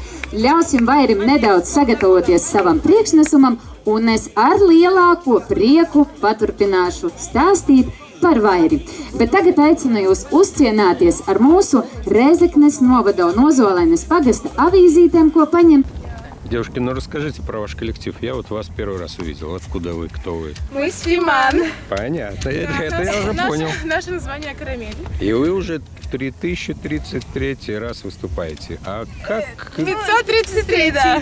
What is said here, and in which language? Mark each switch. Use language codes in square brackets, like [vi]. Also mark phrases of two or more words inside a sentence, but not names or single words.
[lv] Ļausim Vairim nedaudz sagatavoties savam priekšnesumam, un es ar lielāko prieku paturpināšu stāstīt par Vairi. Bet tagad aicinu jūs uzcienāties ar mūsu Rēzeknes novada un Ozolainas pagasta avīzītēm, ko paņem. [ru] Девушки, ну расскажите про ваш коллектив. Я вот вас первый раз увидел. Откуда вы, кто вы? Мы с Фиман. Понятно, это я уже понял. Наше название «Карамель». И вы уже 3033 раз выступаете. А как... 533, да.